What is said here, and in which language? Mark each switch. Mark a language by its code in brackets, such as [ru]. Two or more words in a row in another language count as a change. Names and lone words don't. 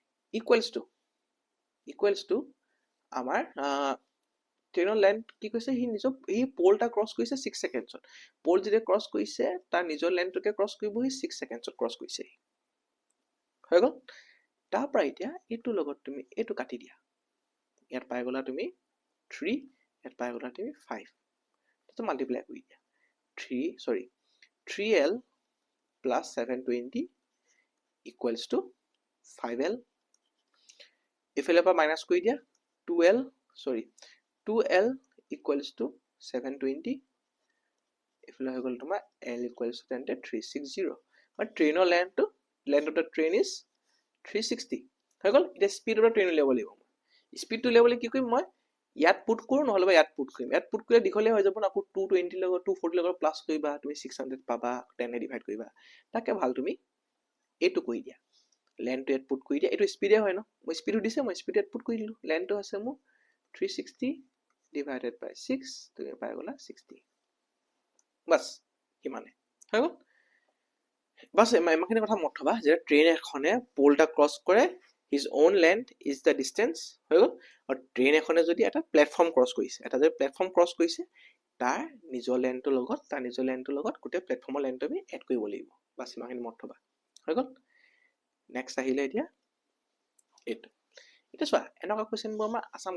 [en] equals to [as] আমাৰ ট্ৰেইনৰ লেন্থ কি কৈছে সি পোলটা ক্ৰছ কৰিছে 6 সেকেন্ডছত পোল যেতিয়া ক্ৰছ কৰিছে তাৰ নিজৰ লেন্থটোকে ক্ৰছ কৰিব সি 6 সেকেন্ডছত ক্ৰছ কৰিছে হৈ গ'ল তাৰ পৰা এতিয়া এইটোৰ লগত তুমি এইটো কাটি দিয়া ইয়াত পাই গ'লা তুমি 3 ইয়াত পাই গ'লা তুমি 5 তো মাল্টিপ্লাই কৰি দিয়া [en] 3l plus 720 equals to 5l [as] ইফালে পৰা মাইনাস কৰি দিয়া [en] 2l equals to 720 [as] ইফালে হৈ গ'ল তোমাৰ [en] l equals to 360 but [as] ট্ৰেইনৰ লেন্থ [en] of the train is 360 [as] হৈ গ'ল এতিয়া [en] speed of train [as] উলিয়াব লাগিব স্পিডটো উলিয়াবলৈ কি কৰিম মই ইয়াত পুট কৰো নহলে বা ইয়াত পুট কৰিম ইয়াত পুট কৰিলে দীঘলে হৈ যাব না আকৌ 220 লগত 240 লগত প্লাস কৰিবা তুমি 600 পাবা 10 এ ডিভাইড কৰিবা তাকে ভাল তুমি এইটো কৰি দিয়া লেন্থটো ইয়াত পুট কৰি দিয়া এইটো স্পিডে হয় ন মই স্পিডটো দিছে মই স্পিড ইয়াত পুট কৰি দিলো লেন্থটো আছে মোৰ [en] 360 divided by 6 [as] তুমি পাই গলা 60 বাস কিমানে হৈ গ'ল বাস ইমানখিনি কথা মত থবা যে ট্ৰেইন এখনে পোলটা ক্ৰছ কৰে [en] his own length is the distance [as] হৈ গ'ল আৰু ট্ৰেইন এখনে যদি এটা প্লেটফৰ্ম ক্ৰছ কৰিছে তাৰ নিজৰ লেন্থৰ লগত গোটেই প্লেটফৰ্মৰ লেন্থটো আমি এড কৰিব লাগিব বাস ইমানখিনি মত থবা হৈ গ'ল নেক্সট আহিলে এতিয়া এইটো এটা চোৱা এনেকুৱা কোৱেশ্চনবোৰ আমাৰ আসাম